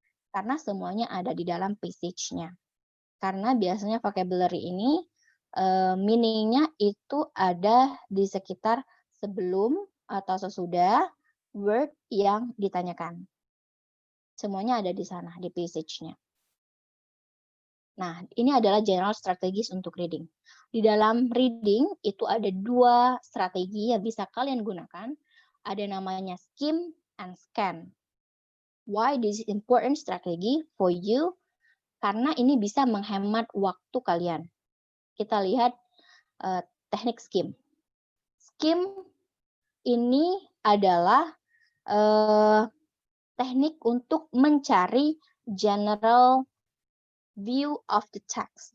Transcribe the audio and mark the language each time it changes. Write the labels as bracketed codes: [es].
[id] Karena semuanya ada di dalam passage-nya. Karena biasanya vocabulary ini meaning-nya itu ada di sekitar sebelum atau sesudah word yang ditanyakan. Semuanya ada di sana, di passage-nya. Nah, ini adalah general strategis untuk reading. Di dalam reading itu ada 2 strategi yang bisa kalian gunakan. Ada namanya skim and scan. [en] Why this is important strategy for you? [id] Karena ini bisa menghemat waktu kalian. Kita lihat teknik skim. Skim ini adalah teknik untuk mencari [en] general view of the text.